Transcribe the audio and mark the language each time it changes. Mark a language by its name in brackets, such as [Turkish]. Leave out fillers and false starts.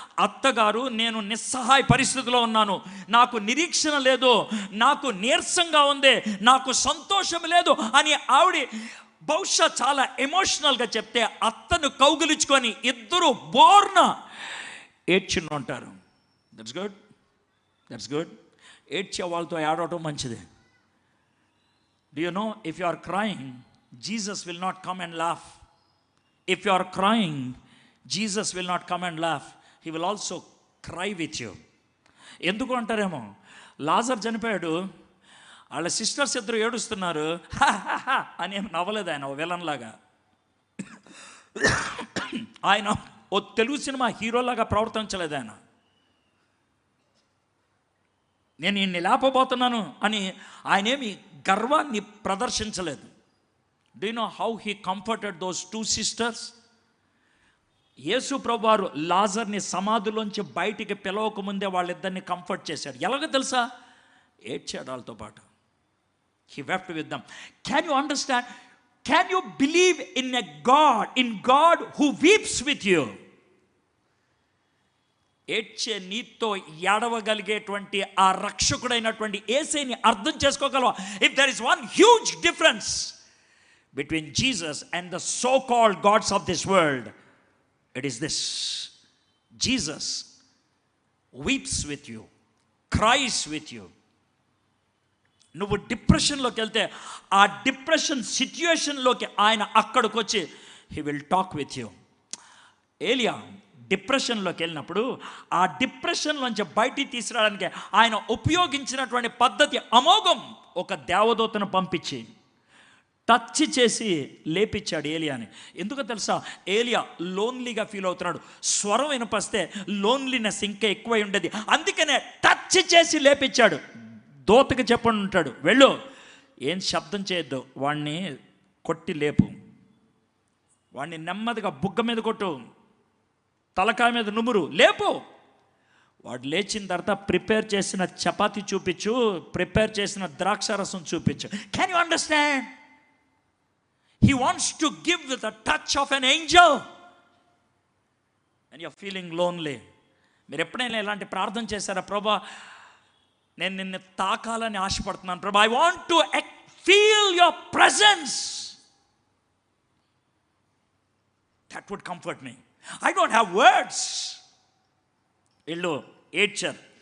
[Telugu] అత్తగారు, నేను నిస్సహాయ పరిస్థితిలో ఉన్నాను, నాకు నిరీక్షణ లేదు, నాకు నీరసంగా ఉంది, నాకు సంతోషం లేదు అని ఆవిడ బహుశా చాలా ఎమోషనల్గా చెప్తే అత్తను కౌగిలించుకొని ఇద్దరు బోర్న ఏడ్చుంటారు. [English] That's good, that's good. [Telugu] ఏడ్చే వాళ్ళతో ఏడవటం మంచిది. [English] Do you know, if you are crying, Jesus will not come and laugh. If you are crying, Jesus will not come and laugh. He will also cry with you. [Telugu] ఎందుకు అంటారేమో, లాజర్ చనిపోయాడు, వాళ్ళ sisters ఇద్దరు ఏడుస్తున్నారు అని ఏం నవ్వలేదు ఆయన విలన్ లాగా. ఆయన ఓ తెలుగు సినిమా హీరోలాగా ప్రవర్తించలేదు ఆయన. నేను ఈయన్ని లేపబోతున్నాను అని ఆయనేమి గర్వాన్ని ప్రదర్శించలేదు. [English] Do you know how he comforted those two sisters? [Telugu] యేసు ప్రభువారు లాజర్ని సమాధిలోంచి బయటికి పిలవక ముందే వాళ్ళిద్దరిని కంఫర్ట్ చేశాడు. ఎలాగో తెలుసా? ఏడ్చాడు వాళ్ళతో పాటు. [English] He wept with them. Can you understand? Can you believe in a God, in God who weeps with you? [Telugu] ఏడ్చే నీతో ఏడవగలిగేటువంటి ఆ రక్షకుడైనటువంటి యేసుని అర్థం చేసుకోగలవా? [English] If there is one huge difference between Jesus and the so-called gods of this world, it is this: Jesus weeps with you, cries with you. [Telugu] నువ్వు డిప్రెషన్లోకి వెళ్తే ఆ depression సిచ్యుయేషన్లోకి ఆయన అక్కడికి వచ్చి [English] He will talk with you. [Telugu] ఏలియా డిప్రెషన్లోకి వెళ్ళినప్పుడు ఆ డిప్రెషన్లోంచి బయటికి తీసుకురావడానికి ఆయన ఉపయోగించినటువంటి పద్ధతి అమోఘం. ఒక దేవదూతను పంపించి టచ్ చేసి లేపించాడు ఏలియాని. ఎందుకో తెలుసా? ఏలియా లోన్లీగా ఫీల్ అవుతున్నాడు. స్వరం వినపస్తే లోన్లీనెస్ ఇంకా ఎక్కువై ఉండేది. అందుకనే టచ్ చేసి లేపించాడు. దూతకి చెప్పండి ఉంటాడు, వెళ్ళు, ఏం శబ్దం చేయొద్దు, వాడిని కొట్టి లేపు, వాడిని నెమ్మదిగా బుగ్గ మీద కొట్టు, తలకాయ మీద నుమురు, లేపు. వాడు లేచిన తర్వాత ప్రిపేర్ చేసిన చపాతీ చూపించు, ప్రిపేర్ చేసిన ద్రాక్షారసం చూపించు. [English] Can you understand? He wants to give with the touch of an angel. And you're feeling lonely. [Telugu] మీరు ఎప్పుడైనా ఇలాంటి ప్రార్థన చేశారా? ప్రభా, నేను నిన్ను తాకాలని ఆశపడుతున్నాను ప్రభా, [English] I want to feel your presence. That would comfort me. I don't have words. [Telugu] ఇల్లు ఏడ్చారు.